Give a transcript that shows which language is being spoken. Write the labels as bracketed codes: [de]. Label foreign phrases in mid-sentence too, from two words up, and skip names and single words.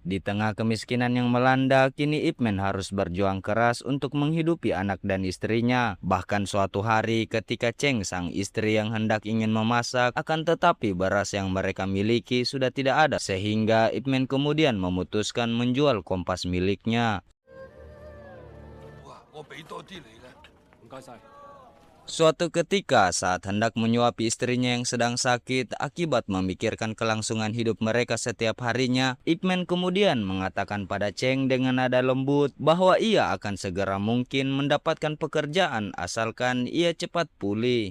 [id] Di tengah kemiskinan yang melanda, kini Ip Man harus berjuang keras untuk menghidupi anak dan istrinya. Bahkan suatu hari ketika Cheng sang istri yang hendak ingin memasak, akan tetapi beras yang mereka miliki sudah tidak ada, sehingga Ip Man kemudian memutuskan menjual kompas miliknya. [yue] 哇，我俾多啲你啦。唔該晒。 [id] Suatu ketika saat hendak menyuapi istrinya yang sedang sakit akibat memikirkan kelangsungan hidup mereka setiap harinya, Ip Man kemudian mengatakan pada Cheng dengan nada lembut bahwa ia akan segera mungkin mendapatkan pekerjaan asalkan ia cepat pulih.